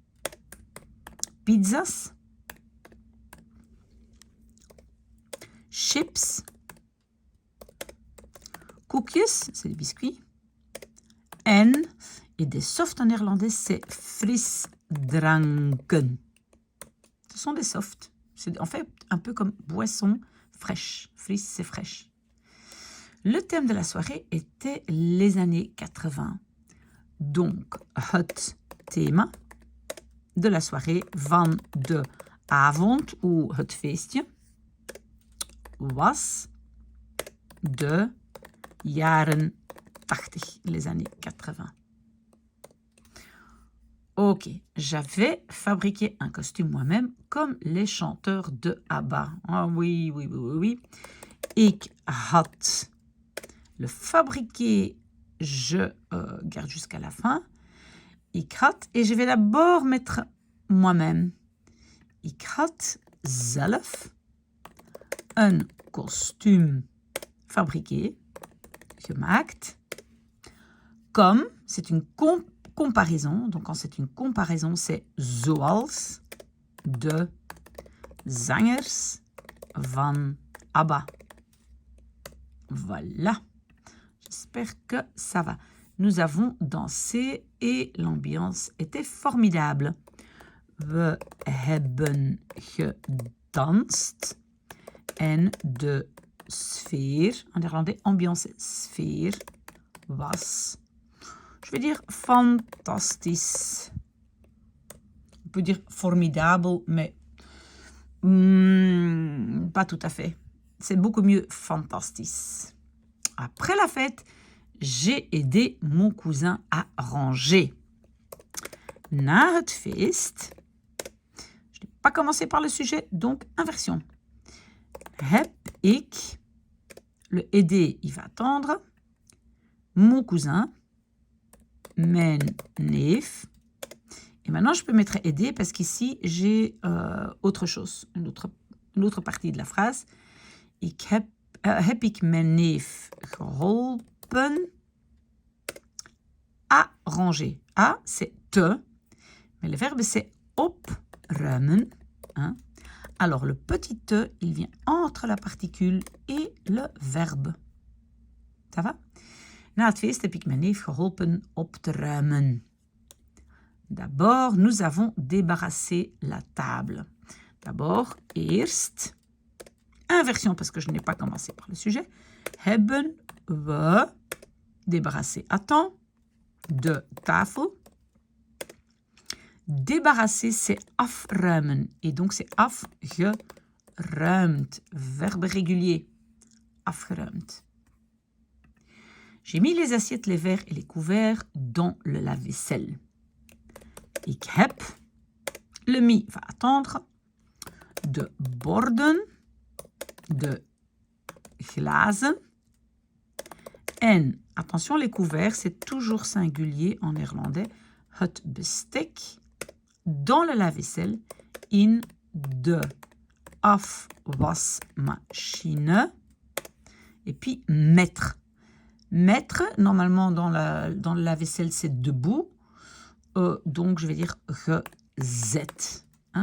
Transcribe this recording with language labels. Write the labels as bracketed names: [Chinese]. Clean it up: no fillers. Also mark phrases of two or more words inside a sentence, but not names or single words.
[French] Pizzas, chips, koekjes, c'est des biscuits, et des softs en néerlandais, c'est frisdranken. Ce sont des softs. C'est en fait un peu comme boisson fraîche. Fris, c'est fraîche. Le thème de la soirée était les années 80. Donc, [Dutch] het thema [French] de la soirée [Dutch] van de avond ou het feestje was de jaren 80, [French] les années 80. Ok, j'avais fabriqué un costume moi-même comme les chanteurs de ABBA. Ah oui. [Dutch] Ik had [French] le fabriqué, je garde jusqu'à la fin. [Dutch] Ik had, [French] et je vais d'abord mettre moi-même. [Dutch] Ik had zelf een kostuum fabriqué, gemaakt. [French] Comme, c'est une comparaison. Donc, quand c'est une comparaison, c'est [Dutch] zoals de zangers van ABBA. [French] Voilà. J'espère que ça va. Nous avons dansé et l'ambiance était formidable. [Dutch] We hebben gedanst en de sfeer, [French] en néerlandais, ambiance, [Dutch] sfeer, was, [French] je vais dire [Dutch] fantastisch. [French] On peut dire formidable, mais pas tout à fait. C'est beaucoup mieux fantastisch. Après la fête, j'ai aidé mon cousin à ranger. [Dutch] Na het feest. [French] Je n'ai pas commencé par le sujet, donc inversion. [Dutch] Heb ik, [French] le aider, il va attendre. Mon cousin, [Dutch] mijn neef. [French] Et maintenant, je peux mettre aider parce qu'ici, j'ai autre chose, une autre partie de la phrase. [Dutch] Heb ik mijn neef geholpen [French] à ranger. A, c'est te, mais le verbe, c'est opruimen. Hein? Alors, le petit te, il vient entre la particule et le verbe. Ça va? [Dutch] Na het feest heb ik mijn neef geholpen op te ruimen. [French] D'abord, nous avons débarrassé la table. D'abord, eerst, inversion parce que je n'ai pas commencé par le sujet, [Dutch] hebben we [French] débarrassé à temps [Dutch] de tafel. [French] Débarrasser, c'est afruimen. Et donc, c'est afgeruimd. Verbe régulier. Afgeruimd. J'ai mis les assiettes, les verres et les couverts dans le lave-vaisselle. [Dutch] Ik heb, [French] le mi va attendre, [Dutch] de borden, de glazen. En, [French] attention, les couverts, c'est toujours singulier en néerlandais. [Dutch] Het bestek [French] dans le lave-vaisselle, [Dutch] in de afwasmachine. [French] Et puis, mettre. Mettre, normalement, dans le lave-vaisselle, c'est debout. Donc, je vais dire gezet. Hein?